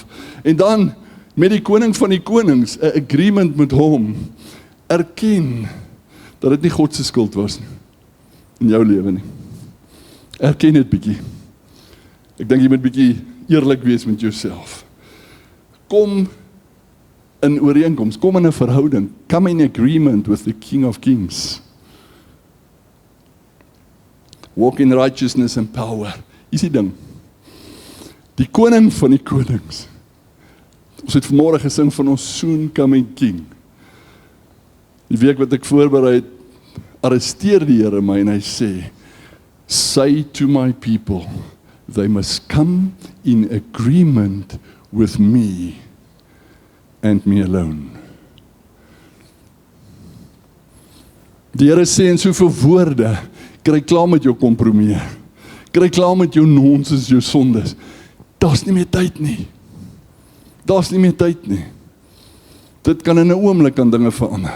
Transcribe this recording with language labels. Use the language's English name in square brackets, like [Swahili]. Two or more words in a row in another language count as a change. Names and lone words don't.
[Afrikaans] En dan, met die koning van die konings, 'n agreement met hom, erken, dat dit nie God se skuld was, in jou lewe nie. Erken dit bietjie. Ek dink jy moet bietjie eerlik wees met jouself. Kom in ooreenkoms, kom in 'n verhouding, [English] come in agreement with the King of Kings. Walk in righteousness and power. [Afrikaans] Is die ding. Die koning van die konings. Ons het vanmôre gesing van ons [English] soon coming King. [Afrikaans] Die week wat ek voorberei het, arresteer die Here my en hy sê, [English] say to my people, they must come in agreement with me and me alone. [Afrikaans] Die Here sê in soveel woorde, kry klaar met jou kompromie, kry klaar met jou nonsens, jou sondes. Daar's nie meer tyd nie. Daar's nie meer tyd nie. Dit kan in 'n oomblik aan dinge verander.